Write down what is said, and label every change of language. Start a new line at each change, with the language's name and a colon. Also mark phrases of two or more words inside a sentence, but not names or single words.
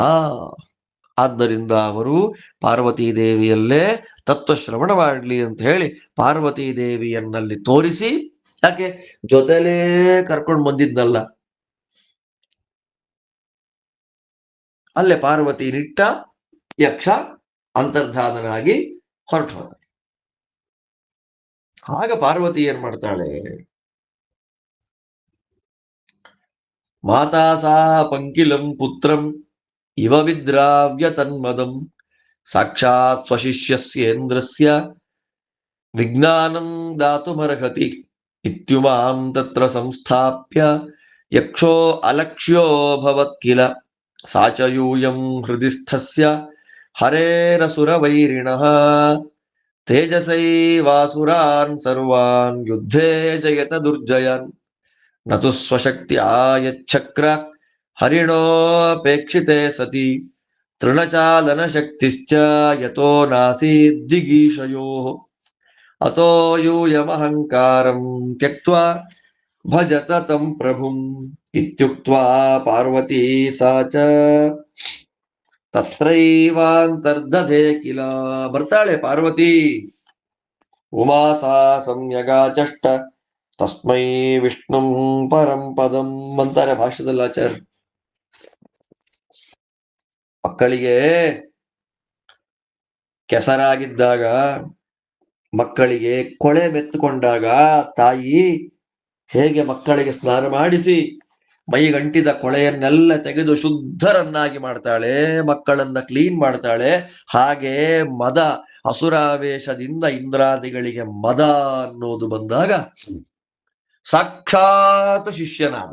Kannada: ಆದ್ದರಿಂದ ಅವರು ಪಾರ್ವತೀ ದೇವಿಯಲ್ಲೇ ತತ್ವಶ್ರವಣ ಮಾಡಲಿ ಅಂತ ಹೇಳಿ ಪಾರ್ವತೀ ದೇವಿಯನ್ನಲ್ಲಿ ತೋರಿಸಿ, ಯಾಕೆ ಜೊತೆಲೇ ಕರ್ಕೊಂಡು ಬಂದಿದ್ನಲ್ಲ, ಅಲ್ಲೇ ಪಾರ್ವತಿ ನಿಟ್ಟ, ಯಕ್ಷ ಅಂತರ್ಧಾನನಾಗಿ ಹೊರಟು ಹೋದ. ಆಗ ಪಾರ್ವತಿ ಏನ್ ಮಾಡ್ತಾಳೆ,
Sanskrit: ಮಾತಾ ಸಾ ಪಂಕಿಲಂ ಪುತ್ರಂ ಇವ ವಿದ್ರಾವ್ಯ ತನ್ಮದಂ ಸಾಕ್ಷಾತ್ ಸ್ವಶಿಷ್ಯಸ್ಯೇಂದ್ರಸ್ಯ ವಿಜ್ಞಾನಂ ದಾತುಮರ್ಹತಿ ಇತ್ಯುಮಾಂ ತತ್ರ ಸಂಸ್ಥಾಪ್ಯ ಯಕ್ಷೋ ಅಲಕ್ಷ್ಯೋ ಭವತ್ ಕಿಲ ಸಾ ಚ ಯೂಯಂ ಹೃದಿಸ್ಥಸ್ಯ ಹರೇರಸುರವೈರಿಣಃ ತೇಜಸೈವಾಸುರಾನ್ ಸರ್ವಾನ್ ಯುದ್ಧೇ ಜಯತ ದುರ್ಜಯಾನ್ ನತು ಸ್ವಶಕ್ತ್ಯಾ ಯಚ್ಛಕ್ರ ಹರಿಣೋಪೇಕ್ಷಿತೆ ಸತಿ ತೃಣಚಾಲನ ಶಕ್ತಿಶ್ಚ ಯತೋ ನಾಸೀದ್ದಿಗೀಶಯೋಃ ಅತೋ ಯೂಯಮಹಂಕಾರಂ ತ್ಯಕ್ತ್ವಾ ಭಜತ ತಂ ಪ್ರಭುಂ ಇತ್ಯುಕ್ತ್ವಾ ಪಾರ್ವತೀ ಸಾ ಚ ತತ್ರೈವಾಂತರ್ದಧೇ ಕಿಲ.
Kannada: ಬರ್ತಾಳೆ ಪಾರ್ವತಿ,
Sanskrit: ಉಮಾ ಸಾ ಸಂಯಗಾಚಷ್ಟ ತಸ್ಮೈ ವಿಷ್ಣುಂ ಪರಂ ಪದಂ
Kannada: ಅಂತಾರೆ ಭಾಷ್ಯದಲ್ಲಿ ಆಚಾರ್ಯ. ಮಕ್ಕಳಿಗೆ ಕೆಸರಾಗಿದ್ದಾಗ, ಮಕ್ಕಳಿಗೆ ಕೊಳೆ ಮೆತ್ತುಕೊಂಡಾಗ ತಾಯಿ ಹೇಗೆ ಮಕ್ಕಳಿಗೆ ಸ್ನಾನ ಮಾಡಿಸಿ ಮೈಗಂಟಿದ ಕೊಳೆಯನ್ನೆಲ್ಲ ತೆಗೆದು ಶುದ್ಧರನ್ನಾಗಿ ಮಾಡ್ತಾಳೆ, ಮಕ್ಕಳನ್ನ ಕ್ಲೀನ್ ಮಾಡ್ತಾಳೆ, ಹಾಗೆ ಮದ ಅಸುರಾವೇಶದಿಂದ ಇಂದ್ರಾದಿಗಳಿಗೆ ಮದ ಅನ್ನೋದು ಬಂದಾಗ ಸಾಕ್ಷಾತ್ ಶಿಷ್ಯನಾದ.